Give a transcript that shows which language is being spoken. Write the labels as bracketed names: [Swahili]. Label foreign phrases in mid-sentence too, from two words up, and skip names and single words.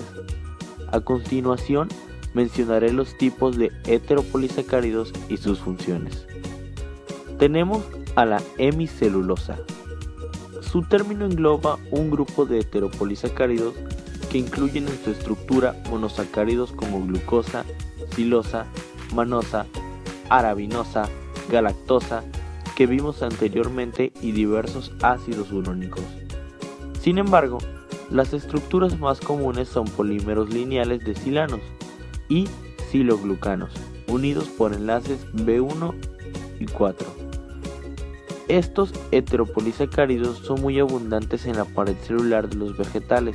[Spanish] A continuación mencionaré los tipos de heteropolisacáridos y sus funciones. Tenemos a la hemicelulosa. Su término engloba un grupo de heteropolisacáridos que incluyen en su estructura monosacáridos como glucosa, silosa, manosa, arabinosa, galactosa, que vimos anteriormente, y diversos ácidos urónicos. Sin embargo, Las estructuras más comunes son polímeros lineales de silanos y siloglucanos, unidos por enlaces B1 y 4. Estos heteropolisacáridos son muy abundantes en la pared celular de los vegetales.